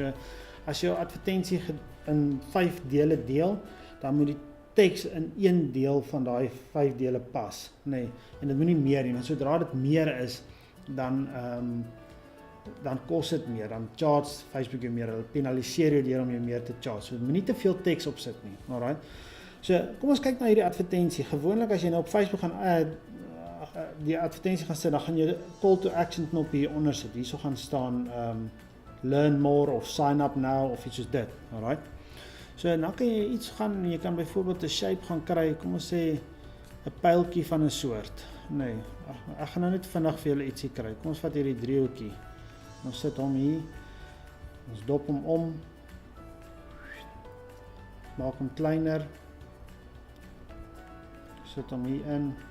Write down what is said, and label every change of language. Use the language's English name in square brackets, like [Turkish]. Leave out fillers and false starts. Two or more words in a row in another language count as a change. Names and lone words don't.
[Afrikaans] So, as jou advertensie in 5 dele deel, dan moet die teks in 1 deel van daai 5 dele pas, nee, en dit moet nie meer nie, want sodra dit meer is, dan kos dit meer, dan charge Facebook jou meer, hulle penaliseer jou deur om jou meer te charge, so moet nie te veel teks opsit nie, alright. So, kom ons kyk na hierdie advertensie. Gewoonlik as jy nou op Facebook gaan die advertensie gaan sit, dan gaan jy [English] call to action [Afrikaans] knop hier onder sit. Hierso gaan staan [English] learn more [Afrikaans] of [English] sign up now [Afrikaans] of iets soos dit, alright. So dan kan jy iets gaan, jy kan byvoorbeeld 'n shape gaan kry, kom ons sê 'n pyltjie van 'n soort. Nee, ek gaan nou net vinnig vir julle ietsie kry. Kom ons vat hierdie driehoekie. Ons sit hom hier. Ons dop hom om. Maak hom kleiner. Sit hom hier in.